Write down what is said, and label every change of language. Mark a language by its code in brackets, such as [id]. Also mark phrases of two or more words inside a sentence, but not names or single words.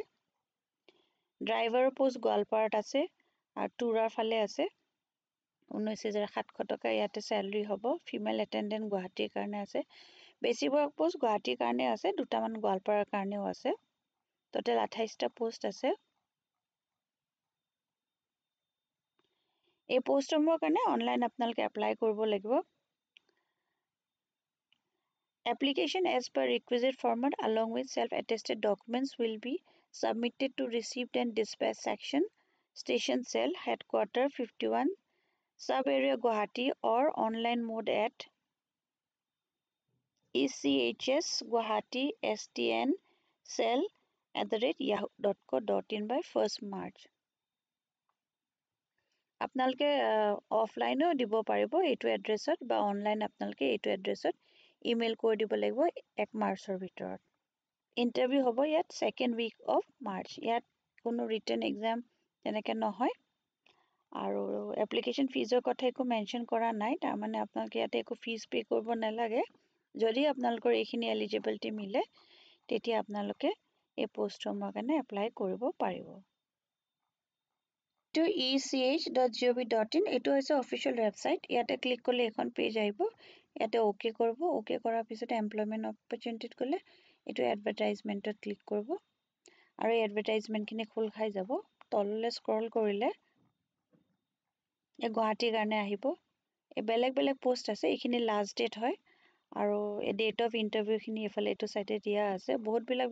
[en] driver post [as] গোৱালপাৰাত আছে, আৰু তুৰাৰ ফালে আছে, 19,700 টকা ইয়াতে চেলাৰী হ'ব। [en] female attendant [as] গুৱাহাটীৰ কাৰণে আছে, বেছিভাগ পোষ্ট গুৱাহাটীৰ কাৰণে আছে, 2টামান গোৱালপাৰাৰ কাৰণেও আছে। টোটেল 28টা পোষ্ট আছে। এই পোষ্টসমূহৰ কাৰণে অনলাইন আপোনালোকে এপ্লাই কৰিব লাগিব [en] application as per requisite format along with self-attested documents will be submitted to received and dispatch section station cell headquarter 51 sub area Guwahati or online mode at [as] ECHS Guwahati STN cell @yahoo.co.in [en] by 1st March [as] আপোনালোকে অফলাইনও দিব পাৰিব এইটো এড্ৰেছত বা অনলাইন আপোনালোকে এইটো এড্ৰেছত ইমেইল কৰি দিব লাগিব 1 মাৰ্চৰ ভিতৰত ইণ্টাৰভিউ হ'ব ইয়াত [en] 2nd week of March [as] ইয়াত কোনো [en] written exam [as] তেনেকৈ নহয় আৰু [en] application fees [as] কথা একো মেনশ্যন কৰা নাই তাৰমানে আপোনালোকে ইয়াতে একো [en] fees pay' [as] কৰিব নালাগে যদি আপোনালোকৰ এইখিনি এলিজিবিলিটি মিলে তেতিয়া আপোনালোকে এই পোষ্টসমূহৰ কাৰণে এপ্লাই কৰিব পাৰিব to ech.gov.in এইটো হৈছে [en] official website [as] ইয়াতে ক্লিক কৰিলে এখন পেজ আহিব ইয়াতে ওকে কৰিব ওকে কৰাৰ পিছতে [en] employment opportunity [as] গ'লে এইটো এডভাৰটাইজমেণ্টত ক্লিক কৰিব আৰু এই এডভাৰটাইজমেণ্টখিনি খোল খাই যাব তললৈ স্ক্ৰল কৰিলে এই গুৱাহাটীৰ কাৰণে আহিব এই বেলেগ বেলেগ পোষ্ট আছে এইখিনি [en] last date [as] হয় আৰু এই [en] date of interview [as] এইফালে এইটো চাইডে দিয়া আছে বহুতবিলাক